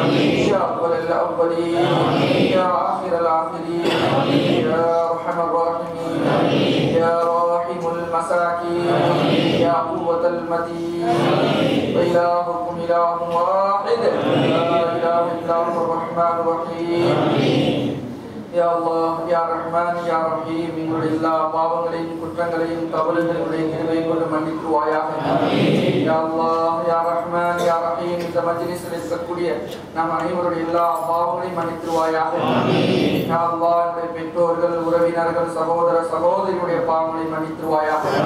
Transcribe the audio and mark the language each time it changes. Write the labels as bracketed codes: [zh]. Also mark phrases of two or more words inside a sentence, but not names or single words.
[ar] يا أول الأولين يا آخر الآخرين يا أرحم الراحمين يا راحم المساكين يا قوة المتين وإلهكم إله واحد لا إله إلا هو الرحمن الرحيم يا الله يا رحمن يا رحيم [ta] எங்களுடைய எல்லா பாவங்களையும் குற்றங்களையும் தவறுகளையும் கிருபை கொண்டு மன்னித்துவாயாக. [ar] يا الله يا رحمن يا رحيم [ta] இந்த மஜ்லிஸில் இருக்கக்கூடிய நாம் அனைவருடைய எல்லா பாவங்களையும் மன்னித்துவாயாக. [ar] يا الله [ta] எங்களுடைய பெற்றோர்கள் உறவினர்கள் சகோதர சகோதரியுடைய பாவங்களை மன்னித்துவாயாக.